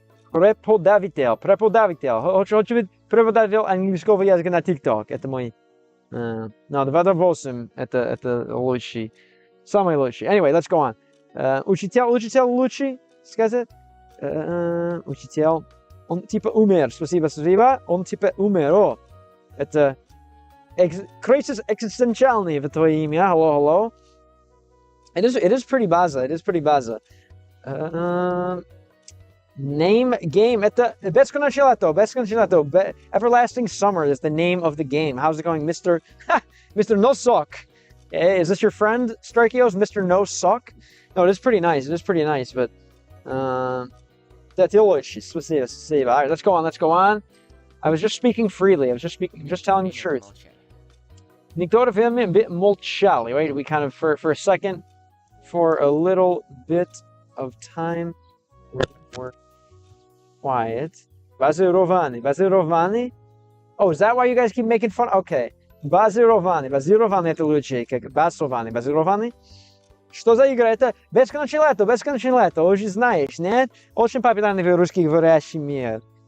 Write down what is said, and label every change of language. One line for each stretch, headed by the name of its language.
Russian: преподаватель, хочу быть преподаватель английского языка на TikTok, это мой, no, 28, это лучший, самый лучший.
English: Anyway, let's go on.
Russian: Учитель лучший, сказать, учитель, он типа умер, спасибо, он типа умер, это кризис экзистенциальный в твое имя, hello.
English: It is pretty база. Name game,
Russian: это бесконечно лето.
English: Everlasting summer is the name of the game. How's it going, Mr. No Sock? Is this your friend, Strikios, Mr. No Sock? No, it is pretty nice, but that's
Russian: очень, спасибо.
English: All right, let's go on. I was just speaking freely. Just telling you the truth.
Russian: Некоторое время молчали,
English: right? We kind of, for a second, for a little bit of time, we're quiet.
Russian: Базирование.
English: Oh, is that why you guys keep making fun? Okay.
Russian: Базирование это лучше, как базирование. Что за игра? Это бесконечное лето, уже знаешь, нет? Очень популярный в русскоговорящем мире.